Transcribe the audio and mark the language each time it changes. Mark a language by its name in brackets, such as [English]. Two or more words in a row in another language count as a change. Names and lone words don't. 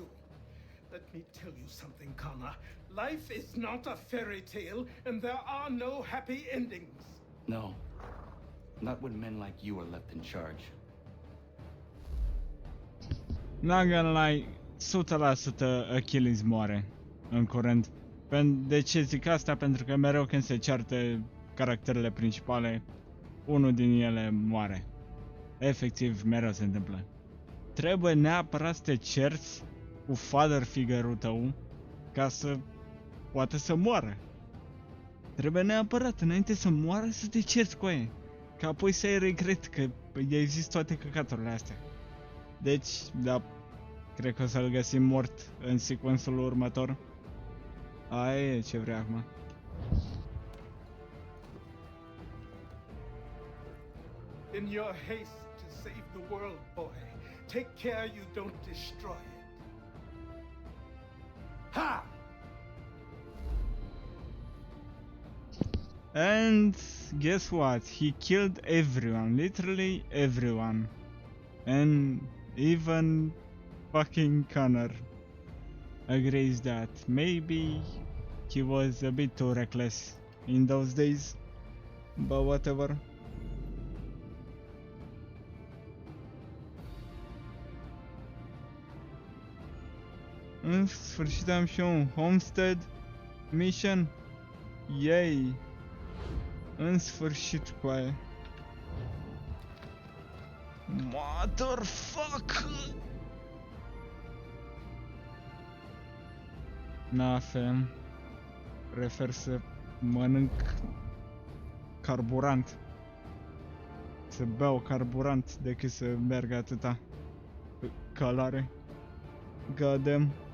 [English] Let me tell you something, Connor. Life is not a fairy tale, and there are no happy endings. No. Not when men like you are left in charge. Not gonna lie, [Romanian] 100% Achilles moare în curând. De ce zic asta? Pentru că mereu când se ceartă caracterele principale, unul din ele moare. Efectiv, mereu se întâmplă. Trebuie neapărat să te cerți cu [English] father figure- [Romanian] ul tău ca să poată să moară. Trebuie neapărat, înainte să moară, să te cerți cu aia. Ca apoi să ai regret că i-ai zis toate căcaturile astea. Deci, da, cred că o să-l găsim mort în sequențul următor. Aia e ce vrea acum. [English] In your haste to save the world, boy, take care you don't destroy it. Ha! And guess what? He killed everyone, literally everyone. And even fucking Connor agrees that maybe he was a bit too reckless in those days. But whatever. [Romanian] În sfârșit am și un [English] homestead mission. [Romanian] Yay! În sfârșit cu aia. [English] Motherfucker! Na, fem. [Romanian] Prefer să mănânc carburant. Să beau carburant decât să merg atâta pe călare. [English] God damn.